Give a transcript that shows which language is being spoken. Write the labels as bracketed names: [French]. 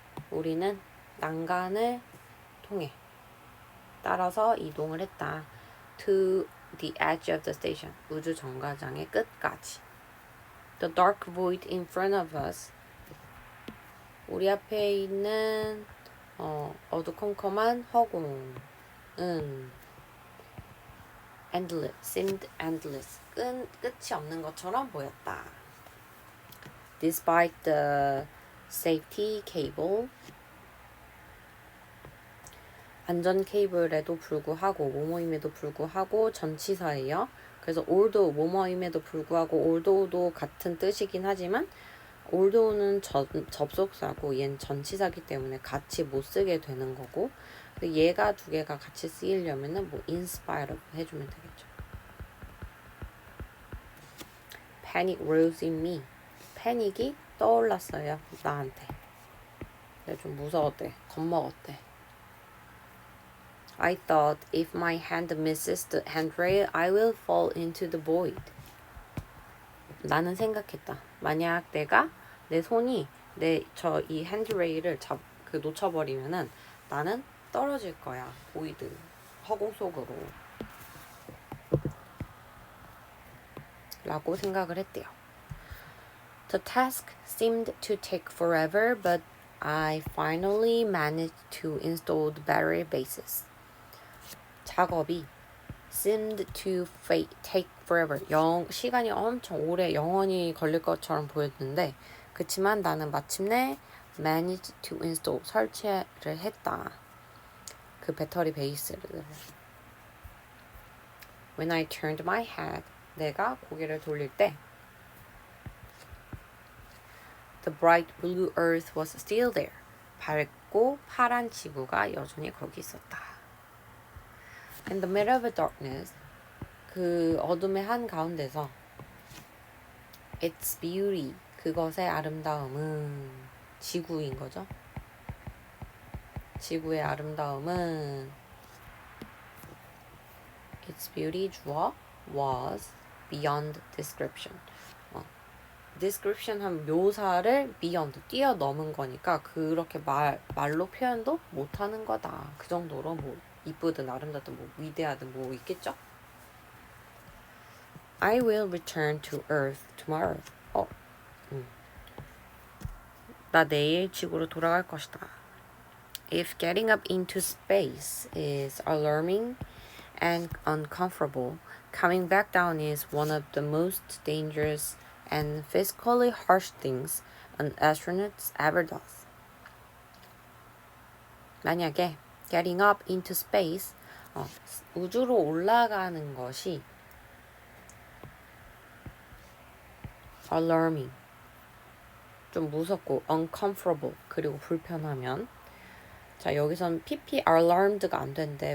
[Korean] 우리는 난간을 통해 따라서 이동을 했다. [English] To the edge of the station. [Korean] 우주 정거장의 끝까지. [English] The dark void in front of us. [Korean] 우리 앞에 있는 어두컴컴한 허공을 [English] endless, seemed endless. [Korean] 끝이 없는 것처럼 보였다. [English] Despite the safety cable, [Korean] 안전 케이블에도 불구하고, 뭐뭐임에도 불구하고 전치사예요. 그래서 although 뭐뭐임에도 불구하고 although도 같은 뜻이긴 하지만 although는 접속사고 얘는 전치사기 때문에 같이 못 쓰게 되는 거고, 얘가 두 개가 같이 쓰이려면은 뭐 [English] in spite of [Korean] 해주면 되겠죠. [English] Panic rose in me. [Korean] 패닉이 떠올랐어요. 나한테. 내가 좀 무서웠대. 겁먹었대. [English] I thought if my hand misses the handrail, I will fall into the void. [Korean] 나는 생각했다. 만약 내 손이 이 핸드레일을 놓쳐버리면은 나는 떨어질 거야. 보이드. 허공 속으로. 라고 생각을 했대요. [English] The task seemed to take forever, but I finally managed to install the battery bases. [Korean] 작업이 [English] seemed to take forever. [Korean] 시간이 엄청 오래 영원히 걸릴 것처럼 보였는데 그치만 나는 마침내 [English] managed to install [Korean] 설치를 했다. 그 배터리 베이스를. [English] When I turned my head, [Korean] 내가 고개를 돌릴 때 [English] The bright blue earth was still there. [Korean] 밝고 파란 지구가 여전히 거기 있었다. [English] In the middle of the darkness, [Korean] 그 어둠의 한가운데서 [English] Its beauty, [Korean] 그것의 아름다움은 지구인 거죠. 지구의 아름다움은 [English] Its beauty [Korean] 주어 [English] was beyond description. [Korean] description 한 묘사를 beyond 뛰어넘은 거니까 그렇게 말로 표현도 못하는 거다. 그 정도로 뭐 이쁘든 아름답든 뭐 위대하든 뭐 있겠죠? [English] I will return to Earth tomorrow. [Korean] 나 내일 지구로 돌아갈 것이다. [English] If getting up into space is alarming and uncomfortable, coming back down is one of the most dangerous and physically harsh things an astronaut ever does. [Korean] 만약에 [English] getting up into space, [Korean] 우주로 올라가는 것이 alarming, 좀 무섭고 uncomfortable, 그리고 불편하면 자 여기선 PP alarmed가 안 된대.